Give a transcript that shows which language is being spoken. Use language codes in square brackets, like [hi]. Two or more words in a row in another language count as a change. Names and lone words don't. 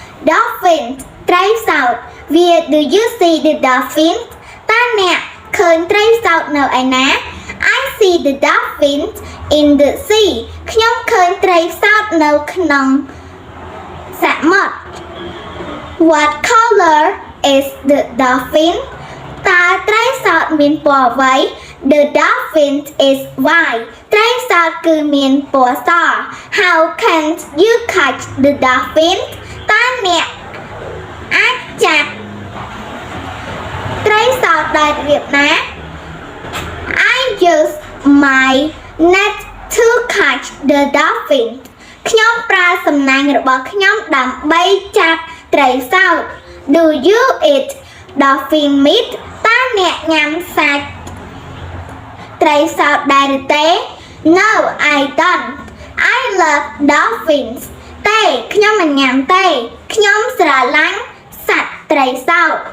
[km] dolphin ត្រីសោត [en] Where do you see the dolphin [km] តើអ្នកឃើញត្រីសោតនៅឯ ណា [en] I see the dolphins in the sea [km] ខ្ញុំឃើញត្រីសោតនៅក្នុងសមុទ្រ [en] What color is the dolphin [km] តើត្រីសោតមានពណ៌អ្វី [en] The dolphin is white [km] ត្រីសោតគឺមានពណ៌ស [en] How can you catch the dolphin [km] តើអ្នកអាចចាប់ ត្រីសោតដោយរបៀបណា [en] I use my net to catch the dolphin [km] ខ្ញុំប្រើសំណាញ់របស់ខ្ញុំដើម្បីចាប់ត្រីសោត [en] Do you eat dolphin meat [km] តើអ្នកញ៉ាំសាច់ត្រីសោតដែរឬទេ [en] No I don't I love dolphins [km] ទេខ្ញុំមិនញ៉ាំទេខ្ញុំស្រឡាញ់សត្វត្រីសោត